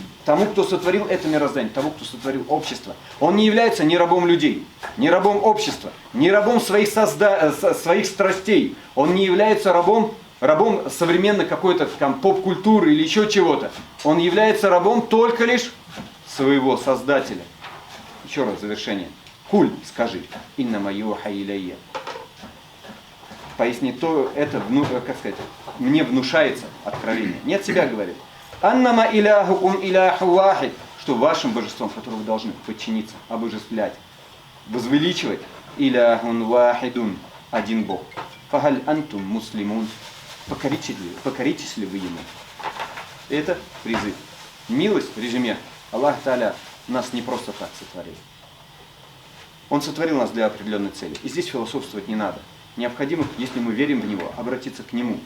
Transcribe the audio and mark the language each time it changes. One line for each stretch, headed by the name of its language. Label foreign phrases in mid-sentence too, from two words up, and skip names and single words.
Russian: Тому, кто сотворил это мироздание, тому, кто сотворил общество. Он не является ни рабом людей, ни рабом общества, ни рабом своих страстей. Он не является рабом современной какой-то там поп-культуры или еще чего-то. Он является рабом только лишь своего Создателя. Еще раз, завершение. Куль, скажи,
Arabic: إنما يوحى إلي.
Russian: Поясни, то это, мне внушается откровение. Не от себя говорит.
Arabic: أنما إلهكم إله واحد.
Russian: Что вашим божеством, которому вы должны подчиниться, обожествлять, возвеличивать.
Arabic: إله واحد.
Russian: Один Бог.
Arabic: فهل أنتم مسلمون.
Russian: Покоритесь ли вы ему? Это призыв. Милость в резюме. Аллах Та'аля нас не просто так сотворил. Он сотворил нас для определенной цели. И здесь философствовать не надо. Необходимо, если мы верим в Него, обратиться к Нему.